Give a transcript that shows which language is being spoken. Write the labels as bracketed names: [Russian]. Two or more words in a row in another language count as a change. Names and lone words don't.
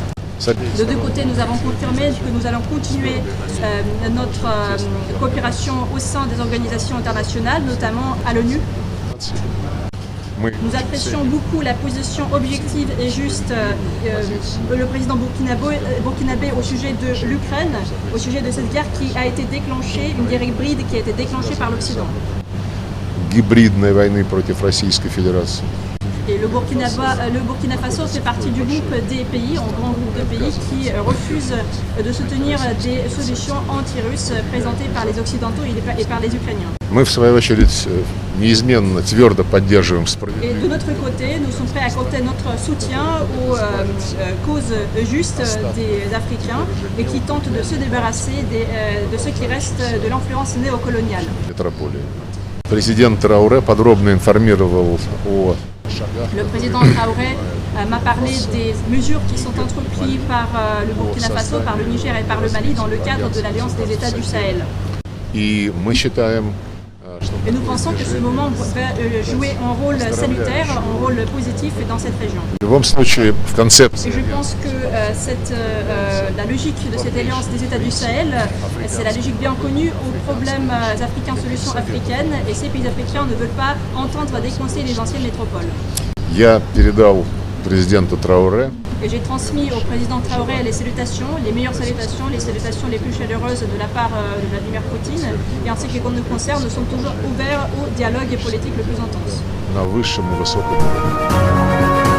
[French] De deux côtés, nous avons confirmé que nous allons continuer notre coopération au sein des organisations internationales, notamment à l'ONU. Nous apprécions beaucoup la position objective et juste le président burkinabé au sujet de l'Ukraine, au sujet de cette guerre qui a été déclenchée, une guerre hybride qui a été déclenchée par l'Occident. [Russian] Гибридной войны против Российской Федерации. [French] Et le Burkina Faso fait partie du groupe des pays, un grand groupe de pays qui refusent de soutenir des solutions anti-russes présentées par les Occidentaux et par les Ukrainiens. [Russian] Мы, в свою очередь, неизменно, твердо поддерживаем справедливость. [French] Et de notre côté, nous sommes prêts à accorder notre soutien aux causes justes des Africains et qui tentent de se débarrasser de ce qui reste de l'influence néocoloniale. [Russian] Президент Трауре подробно информировал о [French] Le président Traoré m'a parlé des mesures qui sont entreprises par le Burkina Faso, par le Niger et par le Mali dans le cadre de l'Alliance des États du Sahel. [Russian] И мы считаем, [French] Et nous pensons que ce moment va jouer un rôle salutaire, un rôle positif dans cette région. [Russian] в любом случае, в концепции [French] Et je pense que la logique de cette alliance des États du Sahel, c'est la logique bien connue aux problèmes africains, solutions africaines, et ces pays africains ne veulent pas entendre décoincer les anciennes métropoles. [Russian] я передал президенту Трауре [French] Et j'ai transmis au président Traoré les meilleures salutations les plus chaleureuses de la part de Vladimir Poutine. Et en ce qui nous concerne, nous sommes toujours ouverts au dialogue politique le plus intense. [Russian] на высшем и высоком уровне.